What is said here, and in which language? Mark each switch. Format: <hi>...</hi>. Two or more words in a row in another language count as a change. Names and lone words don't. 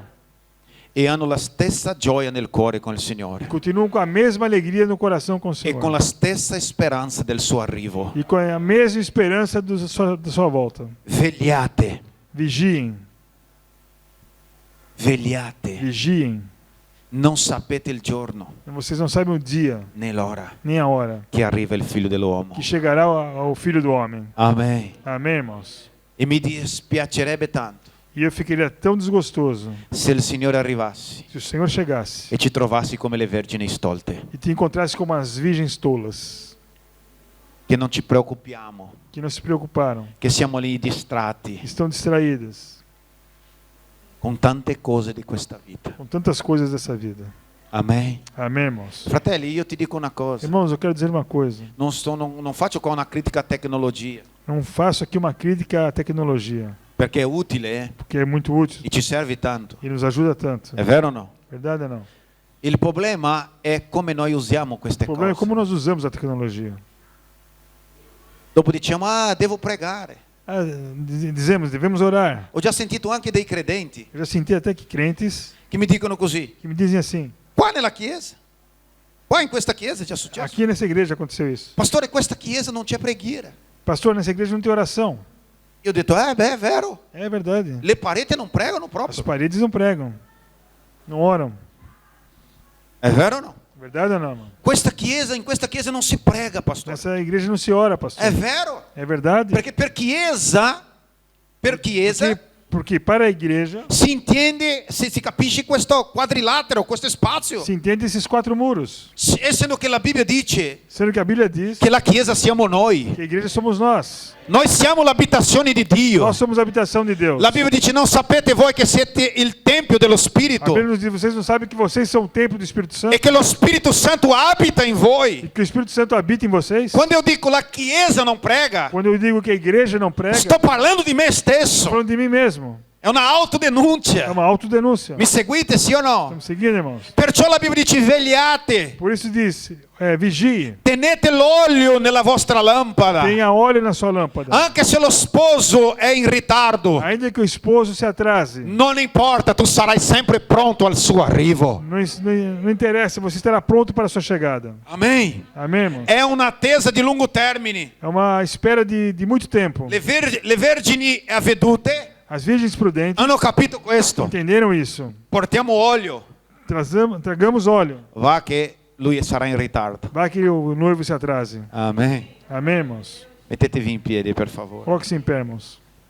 <it>e hanno la stessa gioia nel cuore con il Signore</it> <pt>Continuam com a mesma alegria no coração com o</pt> <it>e</it> <pt>Senhor.</pt> <it>con la stessa speranza del suo arrivo.</it> <pt>E com a mesma esperança da sua volta.</pt> <it>Vegliate,</it> <pt>Vigiem,</pt> <it>vegliate.</it> <pt>vigiem.</pt> <it>Non sapete il giorno</it> <pt>Vocês não sabem o dia,</pt> <it>né l'ora</it> <pt>nem a hora,</pt> <it>che arriva il Figlio dell'uomo.</it> <pt>que chegará ao Filho do Homem.</pt> <it>Amen.</it> <pt>Amém, irmãos?</pt> <it>E mi dispiacerebbe tanto</it> <pt>E eu ficaria tão desgostoso</pt> <it>se il Signore arrivasse</it> <pt>se o Senhor chegasse</pt> <it>e ci trovassi come le vergini stolte,</it> <pt>e te encontrasse como as virgens tolas,</pt> <it>che non ci preoccupiamo,</it> <pt>que não se preocuparam,</pt> <it>che siamo lì distratti</it> <pt>que estão distraídas</pt> <it>con tante cose di questa vita.</it> <pt>com tantas coisas dessa vida. Amém. Amém, irmãos?</pt> <it>Fratelli, io ti dico una cosa.</it> <pt>Irmãos, eu quero dizer uma coisa.</pt> <it>Non faccio qua una critica a tecnologia,</it> <pt>Não faço aqui uma crítica à tecnologia,</pt> <it>perché è utile</it> <pt>porque é muito útil</pt> <it>e ci serve tanto.</it> <pt>e nos ajuda tanto.</pt> <it>È vero o no?</it> <pt>Verdade ou não?</pt> <it>Il problema è come noi usiamo queste</it> <pt>O problema é</pt> <it>cose.</it> <pt>como nós usamos a tecnologia.</pt> <it>Dopo diciamo, devo pregare.</it> <pt>Dizemos, devemos orar.</pt> <it>Ho già sentito anche dei credenti</it> <pt>Eu já senti até que crentes</pt> <it>che mi dicono così.</it> <pt>que me dizem assim:</pt> <it>Qua nella chiesa? Qua in questa chiesa è già successo?</it> <pt>aqui nessa igreja aconteceu isso.</pt> <it>Pastore, questa chiesa non c'è preghiera.</it> <pt>Pastor, nessa igreja não tem oração.</pt> <it>Io ho detto, è vero.</it> <pt>É verdade.</pt> <it>Le pareti non pregano</it> <pt>As</pt> <it>proprio.</it> <pt>paredes não pregam, não oram.</pt> <it>È vero o no?</it> <pt>Verdade ou não, irmão?</pt> <it>In questa chiesa non si prega, pastore.</it> <pt>Nessa igreja não se ora, pastor.</pt> <it>È vero.</it> <pt>É verdade?</pt> <it>Perché per chiesa</it> <pt>Porque para a igreja</pt> <it>si intende, se si capisce questo quadrilatero, questo spazio.</it> <pt>se entende esses 4 muros.</pt> <it>Essendo che la Bibbia dice</it> <pt>Sendo que a Bíblia diz</pt> <it>che la chiesa siamo noi.</it> <pt>que a igreja somos nós.</pt> <it>Noi siamo l'abitazione di Dio.</it> <pt>Nós somos a habitação de Deus.</pt> <it>La Bibbia dice, non sapete voi che siete il tempio dello</it> <pt>A</pt> <it>Spirito</it> <pt>Bíblia nos diz: vocês não sabem que vocês são o templo do Espírito Santo?</pt> <it>e che lo Spirito Santo abita in</it> <pt>E</pt> <it>voi.</it> <pt>que o Espírito Santo habita em vocês?</pt> <it>Quando eu dico la chiesa non prega,</it> <pt>Quando eu digo que a igreja não prega,</pt> <it>sto parlando di me</it> <pt>estou</pt> <it>stesso.</it> <pt>falando de mim mesmo.</pt> <it>È una</it> <pt>É</pt> <it>autodenuncia.</it> <pt>uma autodenúncia.</pt> <it>Mi seguite, sì o no?</it> <pt>Estamos seguindo, irmãos?</pt> <it>Perciò la Bibbia dice, vegliate,</it> <pt>Por isso diz: vigie,</pt> <it>tenete l'olio nella vostra lampada.</it> <pt>tenha óleo na sua lâmpada.</pt> <it>Anche se lo sposo è in ritardo,</it> <pt>Ainda que o esposo se atrase,</pt> <it>non importa, tu sarai sempre pronto al suo arrivo.</it> <pt>não interessa, você estará pronto para a sua chegada. Amém. Amém, irmão?</pt> <it>È un'attesa di lungo termine.</it> <pt>É uma espera de muito tempo.</pt> <it>Le vergini avvedute</it> <pt>As virgens prudentes</pt> <it>hanno capito questo.</it> <pt>entenderam isso.</pt> <it>Portiamo olio.</it> <pt>Tragamos óleo.</pt> <it>Va che lui sarà in ritardo.</it> <pt>Vai que o noivo se atrase. Amém. Amém, irmãos?</pt> <it>Mettetevi in piedi, per favore.</it> <pt>Coloque-se em pé, irmãos.</pt>